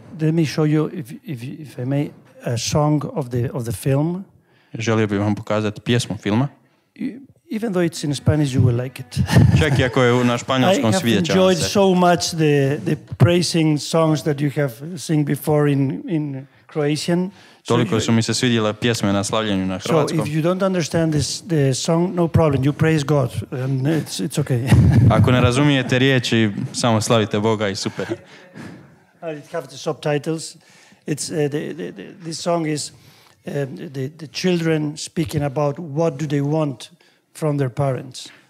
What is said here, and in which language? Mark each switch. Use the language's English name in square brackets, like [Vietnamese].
[English] Let me show you, if I may, a song of the film. [Croatian] Želio bih vam pokazati pjesmu filma. [English] Even though it's in Spanish, you will like it. [Croatian] Čak i ako je na španjolskom, svidjet će vam se. [English] I have enjoyed so much the praising songs that you have sing before in Croatian. [Croatian] Toliko su mi se svidjela pjesme na slavljenju na hrvatskom. [English] So if you don't understand the song, no problem. You praise God, and it's okay. [Croatian] Ako ne razumijete riječi, samo slavite Boga i super. [English] It have the subtitles. It's this song is the children speaking about what do they want from their parents.